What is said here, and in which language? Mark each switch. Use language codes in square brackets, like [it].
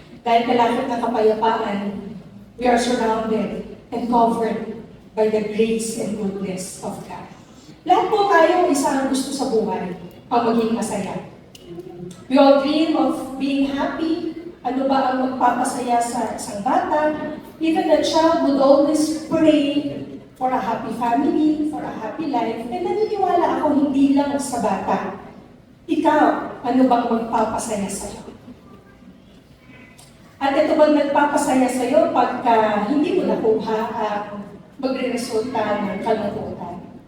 [tl] Dahil kalapit ng kapayapaan, [en] we are surrounded and covered by the grace and goodness of God. [tl] Lahat po tayo isa ang gusto sa buhay, ang maging masaya. [en] We all dream of being happy. [tl] Ano ba ang magpapasaya sa isang bata? [en] Even a child would always pray for a happy family, for a happy life. [tl] And naniniwala ako hindi lang sa bata. Ikaw, ano bang magpapasaya sa'yo? At ito bang nagpapasaya sa'yo pagka hindi mo nakuha ang magre-resulta ng kalungkutan?